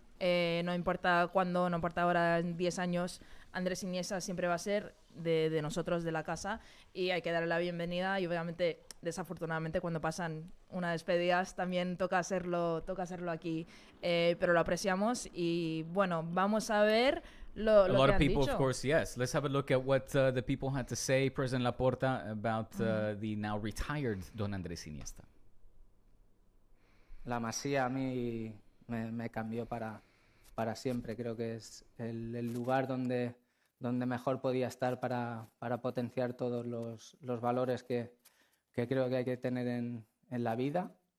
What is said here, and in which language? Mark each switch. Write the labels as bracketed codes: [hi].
[es] No importa cuándo, no importa ahora, en 10 años, Andrés Iniesta siempre va a ser de nosotros, de la casa, y hay que darle la bienvenida. Y obviamente, desafortunadamente, cuando pasan unas despedidas, también toca hacerlo aquí, pero lo apreciamos. Y bueno, vamos a ver lo que han dicho. [en] A lot of people, of course, yes. Let's have a look at what the people had to say, President Laporta, about the now retired Don Andrés Iniesta. [es] La Masía a mí me cambió para siempre. Creo que es el lugar donde mejor podía estar para potenciar todos los valores que creo que hay que tener en la vida.